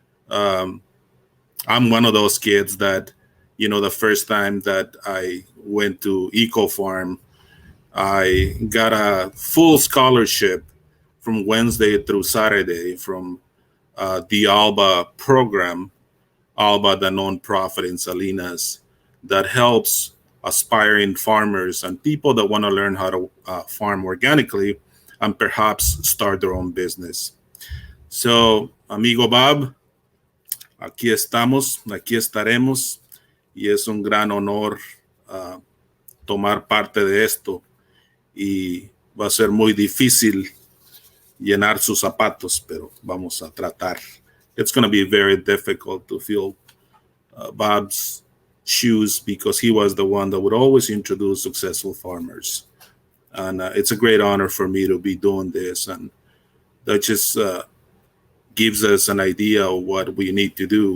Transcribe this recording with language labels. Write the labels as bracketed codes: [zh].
[en] Um, I'm one of those kids that, the first time that I went to EcoFarm, I got a full scholarship from Wednesday through Saturday from the ALBA program, ALBA, the nonprofit in Salinas, that helps aspiring farmers and people that want to learn how to farm organically and perhaps start their own business. [es] So, amigo Bob, aquí estamos, aquí estaremos, y es un gran honor uh, tomar parte de esto. Y va a ser muy difícil llenar sus zapatos, pero vamos a tratar. [en] It's going to be very difficult to fill Bob's shoes because he was the one that would always introduce successful farmers. And it's a great honor for me to be doing this. And that just gives us an idea of what we need to do.